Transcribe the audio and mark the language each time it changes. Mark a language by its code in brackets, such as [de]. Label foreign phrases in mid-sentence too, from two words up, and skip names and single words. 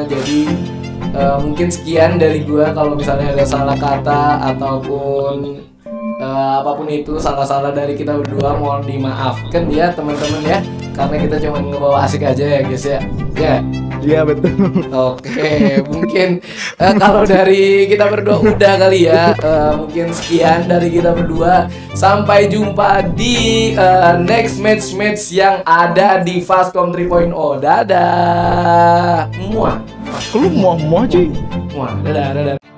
[id] Jadi mungkin sekian dari gua, kalau misalnya ada salah kata ataupun apapun itu salah-salah dari kita berdua mohon dimaafkan ya teman-teman ya, karena kita cuma ngebawa asik aja ya guys ya. Iya betul. Oke, mungkin kalau dari kita berdua udah kali ya. Mungkin sekian dari kita berdua. Sampai jumpa di [en] next match [id] yang ada di Fastcom 3.0. Dadah. Muah. Lu muah-muah cuy. Muah. Dadah.